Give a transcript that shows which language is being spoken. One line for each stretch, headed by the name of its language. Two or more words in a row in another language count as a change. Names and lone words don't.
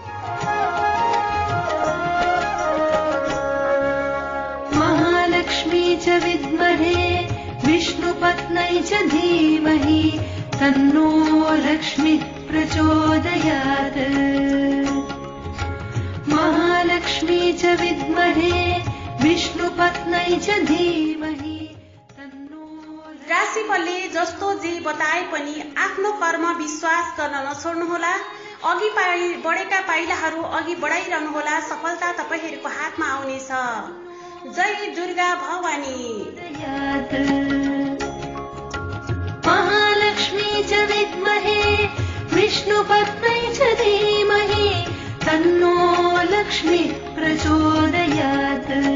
Sanskrit: महालक्ष्मी च विद्महे विष्णुपत्न्यै च धीमहि तन्नो लक्ष्मी प्रचोदयात्। महालक्ष्मी च विद्महे विष्णुपत्न्यै च धीमहि तन्नो।
Nepali: राशिफलले जस्तो जे बताए पनि आफ्नो कर्म विश्वास गर्न नछोड्नुहोला, अघि बढेका पाइलाहरू अघि बढाइरहनुहोला, सफलता तपाईहरूको हातमा आउनेछ। जय दुर्गा भवानी।
Sanskrit: महालक्ष्मी च विद्महे विष्णुपत्न्यै च धीमहि तन्नो लक्ष्मी प्रचोदयात्।